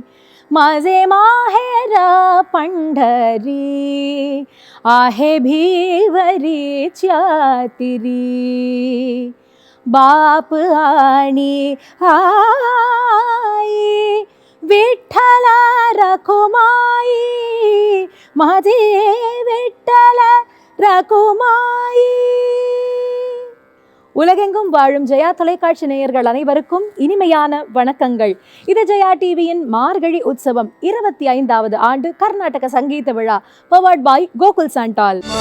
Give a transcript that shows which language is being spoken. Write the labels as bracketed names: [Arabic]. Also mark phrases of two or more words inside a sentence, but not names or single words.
[Marathi] माझे माहेर पंढरी आहे भीवरीच्या तिरी. बाप आणि आई विठ्ठला रखुमाई, माझे विठ्ठला ரகுமாயி. [Tamil] உலகெங்கும் வாழும் ஜெயா தொலைக்காட்சி நேயர்கள் அனைவருக்கும் இனிமையான வணக்கங்கள். இது ஜெயா டிவியின் மார்கழி உற்சவம் 25வது ஆண்டு கர்நாடக சங்கீத விழா [English] powered by [Tamil] கோகுல் சாண்டால்.